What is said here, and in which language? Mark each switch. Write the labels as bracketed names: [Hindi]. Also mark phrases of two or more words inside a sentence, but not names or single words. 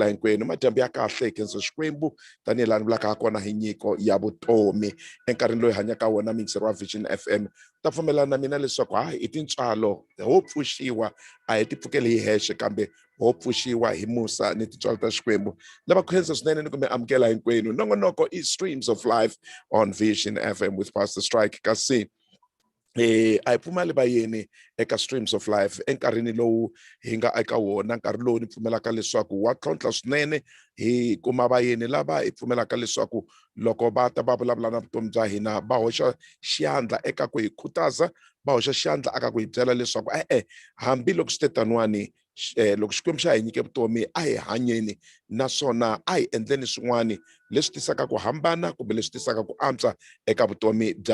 [Tsonga] hinkwenu madyambu ya kahle hi khensa xikwembu tanihi laha ni vulaka ha kona hi nyiko ya vutomi enkarhini loyi hanyaka wona mixer wa Vision FM ta pfumelana na mina leswaku hayi i tintswalo ho pfuxiwa a hi ti pfukeli hi hexe kambe ho pfuxiwa hi musa ni tintswalo ta xikwembu lava khensa swinene ni ku mi amukela hinkwenu nongonoko i streams of life [English] on Vision FM with Pastor Strike [Tsonga] kasi a hi pfumali vayeni eka streams of life enkarhini lowu hi nga eka wona nkarhi lowu ni pfumelaka leswaku wa tlhontlha swinene hi kuma vayeni lava hi pfumelaka leswaku loko va ta va vulavula na vutomi bya hina va hoxa xandla eka ku hi khutaza va hoxa xandla aka ku hi byela leswaku hambiloko swi te taniwani loko xikwembu xa hi nyike vutomi a hi hanyeni naswona a hi endleni swin'wani leswi tisaka ku hambana kumbe leswi tisaka ku antswa eka vutomi bya